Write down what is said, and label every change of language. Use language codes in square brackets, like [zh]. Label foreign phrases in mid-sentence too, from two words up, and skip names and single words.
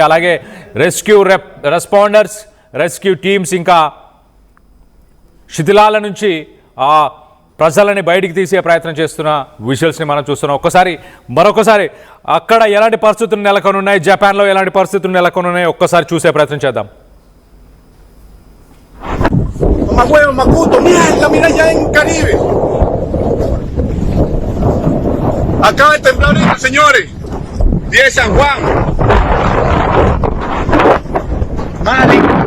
[te] అలాగే [en] responders, rescue teams [te] ఇంకా శిథిలాల నుంచి ఆ ప్రజలని బయటికి తీసే ప్రయత్నం చేస్తున్న విజువల్స్ని మనం చూస్తున్నాం. మరొకసారి అక్కడ ఎలాంటి పరిస్థితులు నెలకొని ఉన్నాయి, జపాన్లో ఎలాంటి పరిస్థితులు నెలకొని ఉన్నాయి ఒక్కసారి చూసే ప్రయత్నం చేద్దాం. [es] Huevo, Macuto, mira ya en Caribe. Acaba de temblar ahorita, señores. 10 San Juan. Madre.